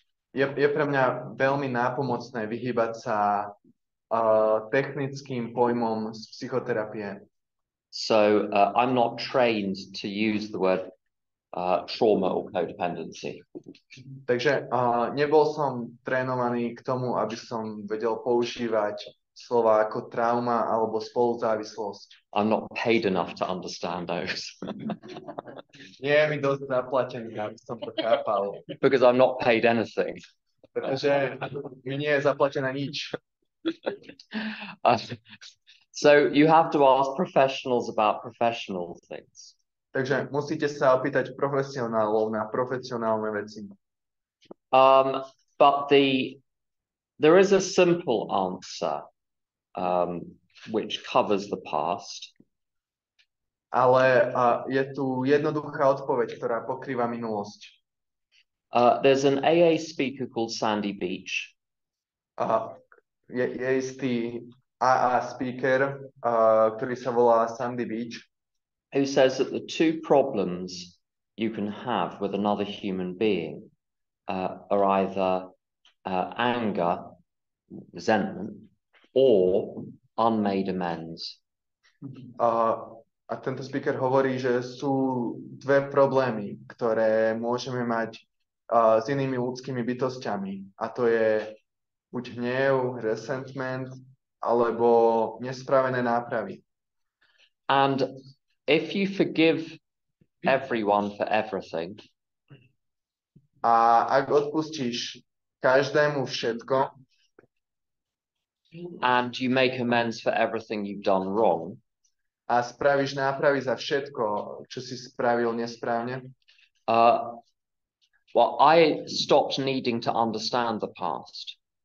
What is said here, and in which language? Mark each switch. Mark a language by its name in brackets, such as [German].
[Slovak] Je pre mňa veľmi nápomocné vyhýbať sa technickým pojmom z psychoterapie. [English] So I'm not trained to use the word trauma or codependency. [Slovak] Takže nebol som trénovaný k tomu, aby som vedel používať slova ako trauma alebo spoluzávislosť. [English] I'm not paid enough to understand those. [Slovak] Nie je mi dosť zaplatený, aby som to chápal. [English] Because I'm not paid anything. [Slovak] Pretože mi nie je zaplatené nič. [English] So you have to ask professionals about professional things. [Slovak] Takže musíte sa opýtať profesionálov na profesionálne veci. [English] But there is a simple answer which covers the past. [Slovak] Ale je tu jednoduchá odpoveď, ktorá pokrýva minulosť. [English] There's an AA speaker called Sandy Beach. [Slovak] Je istý AA speaker, ktorý sa volá Sandy Beach, [English] who says that the two problems you can have with another human being are either anger, resentment, or unmade amends. [Slovak] A tento speaker hovorí, že sú dve problémy, ktoré môžeme mať s inými ľudskými bytostiami. A to je buď hnev, resentment, alebo nespravené nápravy. [English] And if you forgive everyone for everything, [Slovak] a ak odpustíš každému všetko, [English] and you make amends for everything you've done wrong, [Slovak] a spravíš nápravy za všetko, čo si spravil nesprávne, [English] well, I stopped needing to understand the past.